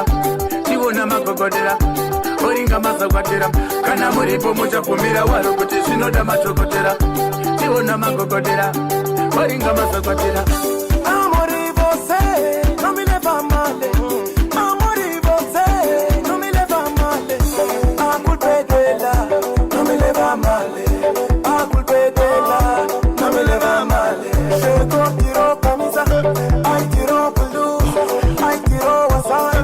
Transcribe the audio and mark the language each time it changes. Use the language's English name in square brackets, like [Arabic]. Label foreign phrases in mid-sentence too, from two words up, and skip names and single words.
[Shona] Tiona magogodera oringa mazakwatera. Kana muri pomucha pomera wari kuti zvinoda matokotera. Tiona magogodera oringa mazakwatera. [Portuguese] Amore você não me leva mal. Amore você não me leva mal. A culpa é dela, não me leva mal. A culpa é dela, não me leva mal. Chegou, tirou camisa. Ai, tirou blu, ai, tirou azar.